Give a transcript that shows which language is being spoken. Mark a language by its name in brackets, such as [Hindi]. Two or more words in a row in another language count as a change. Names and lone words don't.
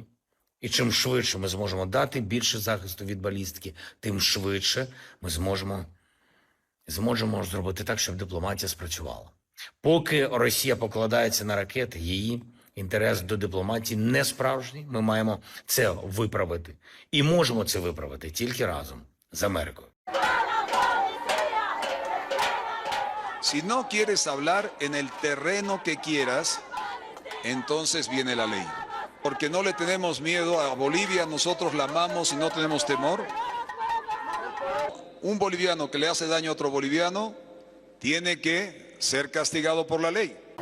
[Ukrainian] І чим швидше ми зможемо дати більше захисту від балістики, тим швидше ми зможемо зробити так, щоб дипломатія спрацювала. Поки Росія покладається на ракети, її інтерес до дипломатії не справжній. Ми маємо це виправити. І можемо це виправити тільки разом з Америкою. [Spanish] Si no quieres hablar en el terreno que quieras, entonces viene la ley. Porque no le tenemos miedo a Bolivia, nosotros la amamos y no tenemos temor. Un boliviano que le hace daño a otro boliviano tiene que ser castigado por la ley.